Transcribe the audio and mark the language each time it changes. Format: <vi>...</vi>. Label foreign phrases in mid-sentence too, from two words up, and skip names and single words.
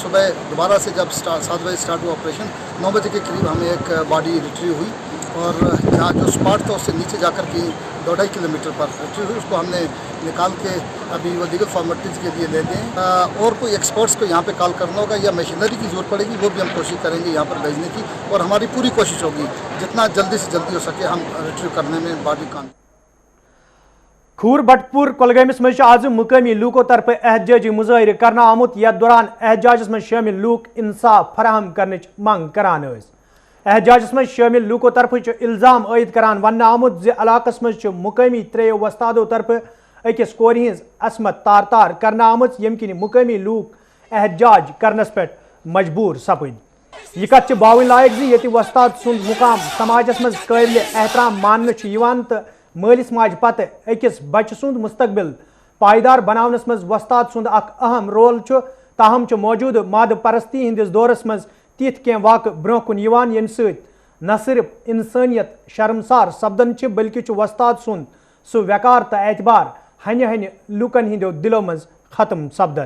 <ur>صبح دوبارہ سے جب 7 بجے اسٹارٹ ہوا آپریشن 9 بجے کے قریب ہمیں ایک</ur> <en>body retrieve</en> <ur>ہوئی اور جہاں جو اسپاٹ تھا اس سے نیچے جا کر کے 2.5 کلومیٹر پر ریٹریو ہوئی. اس کو ہم نے نکال کے ابھی وہ</ur> <en>legal formalities</en> <ur>کے لیے لے گئے. اور کوئی ایکسپرٹس کو یہاں پہ کال کرنا ہوگا یا مشینری کی ضرورت پڑے گی وہ بھی ہم کوشش کریں گے یہاں پر بھیجنے کی اور ہماری پوری کوشش ہوگی جتنا جلدی سے جلدی ہو سکے ہم ریٹریو کرنے میں باڈی کام.</ur> <ks>کھور بٹ پور کلگامس مز آج مقامی لوکو طرف احتجاجی مظاہرہ کرنا آمت یتھ دوران احتجاجس مز شامل لوک انصاف فراہم کرنچ منگ کران. احتجاجس مز شامل لوکو طرف الزام عائد کران ون آمت زِ علاقس مز مقامی 3 وستادو طرف اکس کور ہز عصمت تار تار کرنا آمت یم کن مقامی لوک احتجاج کرنس پہ مجبور سپد. یہ کت باون لائق زِ ییٚتہِ وستاد سُنٛد مقام سماجس مز قابل احترام ماننہٕ تو مالس ماج پتہ اکس بچہ سند مستقبل پائیدار بناونس مز وستاد سند اخ اہم رول تاہم موجود مادہ پرستی ہندس دورس مز تیت کی واقع برو کن یم ست نہ صرف انسانیت شرمسار سپدن بلکہ وستاد سند سہ وقار تو اعتبار ہنہ ہنہ لوکن ہندو دلو مز ختم سپدن.</ks>